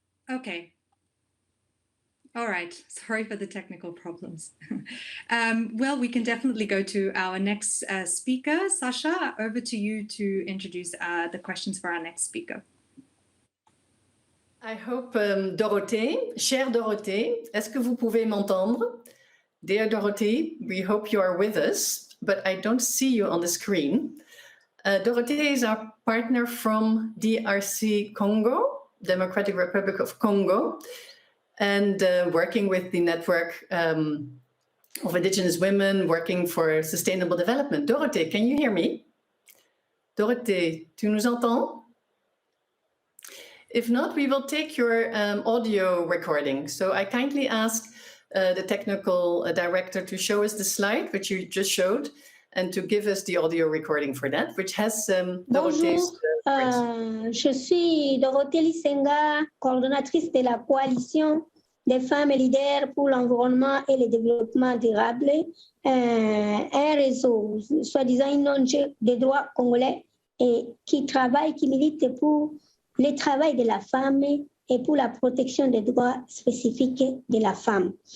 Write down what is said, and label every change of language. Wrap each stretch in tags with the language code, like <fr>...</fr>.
<en>Okay. All right. Sorry for the technical problems. Well, we can definitely go to our next speaker. Sascha, over to you to introduce the questions for our next speaker. I hope,</en> <fr>Dorothée, chère Dorothée, est-ce que vous pouvez m'entendre?</fr> <en>Dear Dorothée, we hope you are with us, but I don't see you on the screen. Dorothée is our partner from DRC Congo, Democratic Republic of Congo, and working with the network of indigenous women working for sustainable development. Dorothée, can you hear me?</en> <fr>Dorothée, tu nous entends?</fr> <en>If not, we will take your audio recording. So I kindly ask the technical director to show us the slide, which you just showed, and to give us the audio recording for that, which has Dorothee's</en> <fr>je suis Dorothée LISENGA, coordonnatrice de la coalition des femmes leaders pour l'environnement et le développement durable, un réseau, soi-disant une ONG des droits congolais, et qui travaille, qui milite pour le travail de la femme et pour la protection des droits spécifiques de la femme.</fr>